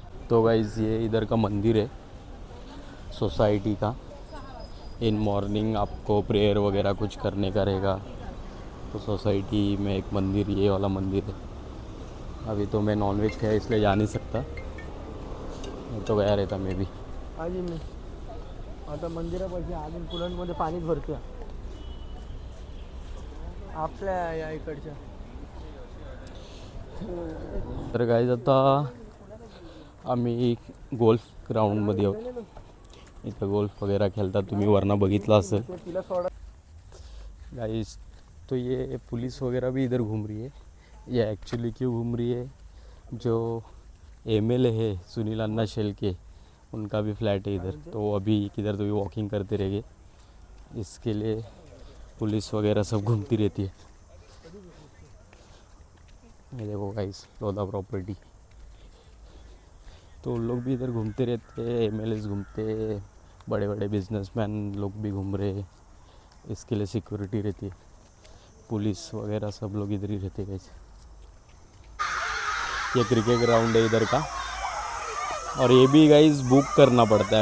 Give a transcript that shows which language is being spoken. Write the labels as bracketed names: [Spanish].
[Hindi] तो गाइस ये इधर का मंदिर है सोसाइटी का. इन मॉर्निंग आपको प्रेयर वगैरह कुछ करने का रहेगा तो सोसाइटी में एक मंदिर ये वाला मंदिर है. अभी तो मैं नॉनवेज खाया इसलिए जा नहीं सकता. मैं तो गया रहता मैं भी. [Marathi] आजी मी आता मंदिरापाशी अजून कुलांमध्ये पाणीच भरतोय आपल्या या इकडच्या. तर गाईज आता आम्ही गोल्फ ग्राउंडमध्ये आहोत. इथं गोल्फ [Hindi] वगैरह खेलता [Marathi] तुम्ही वरना बघितला असेल. तिला सोडा. [Hindi] गाइस तो ये पुलिस वगैरह भी इधर घूम रही है. ये एक्चुअली क्यों घूम रही है, जो एमएलए है सुनील अन्ना शेलके उनका भी फ्लैट है इधर. तो अभी किधर तो भी वॉकिंग करते रहेंगे. इसके लिए पुलिस वगैरह सब घूमती रहती है. ये देखो गाइस लोधा प्रॉपर्टी. तो उन लोग भी इधर घूमते रहते हैं. एमएलए घूमते, बड़े बड़े बिजनेसमैन लोग भी घूम रहे. इसके लिए सिक्योरिटी रहती है. पुलिस वगैरह सब लोग इधर ही रहते हैं. ये क्रिकेट ग्राउंड है इधर का. और ये भी गाइस बुक करना पड़ता है.